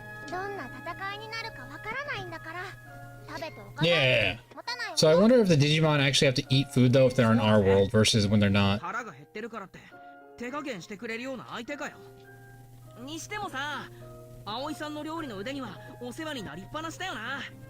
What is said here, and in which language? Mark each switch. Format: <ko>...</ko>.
<ja>どんな戦いになるかわからないんだから。食べておかない。</ja> <en>Yeah. So I wonder if the Digimon actually have to eat food though if they're in our world versus when they're not.</en> <ja>腹が減ってるからって手加減してくれるような相手かよ。にしてもさ、葵さんの料理の腕にはお世話になりっぱなしだよな。</ja>